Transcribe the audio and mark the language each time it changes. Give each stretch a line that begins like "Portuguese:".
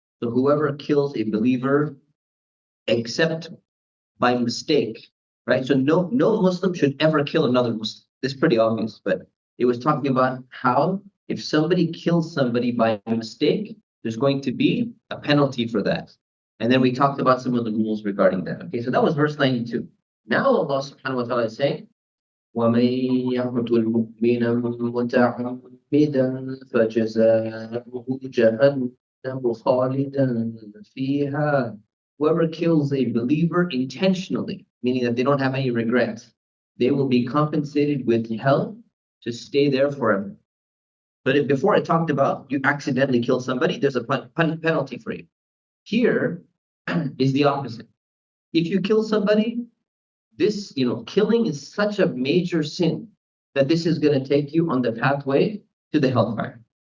English: So whoever kills a believer except by mistake, right? So no Muslim should ever kill another Muslim. This is pretty obvious, but it was talking about how if somebody kills somebody by mistake, there's going to be a penalty for that. And then we talked about some of the rules regarding that. Okay, so that was verse 92. Now Allah subhanahu wa ta'ala is saying,
Arabic: وَمَن يَقْتُلْ مُؤْمِنًا مُتَعَمِّدًا فَجَزَاؤُهُ جَهَنَّمُ خَالِدًا فِيهَا.
English: Whoever kills a believer intentionally, meaning that they don't have any regrets, they will be compensated with hell to stay there forever. But if before I talked about you accidentally kill somebody, there's a penalty for you. Here is the opposite. If you kill somebody, this, killing is such a major sin that this is going to take you on the pathway to the hellfire.